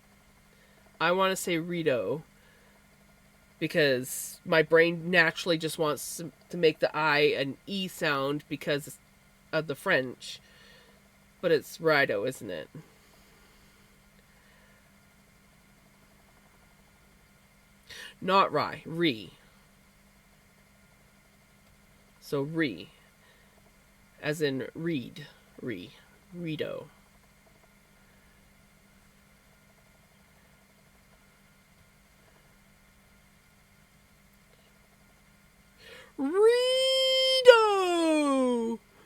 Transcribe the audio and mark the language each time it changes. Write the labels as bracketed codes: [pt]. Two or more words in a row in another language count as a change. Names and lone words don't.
[en] I want to say Rito because my brain naturally just wants to make the I an E sound because of the French. But it's Rido, isn't it? Not Rye. Re. So Re. As in read. Re. Rido. Rito!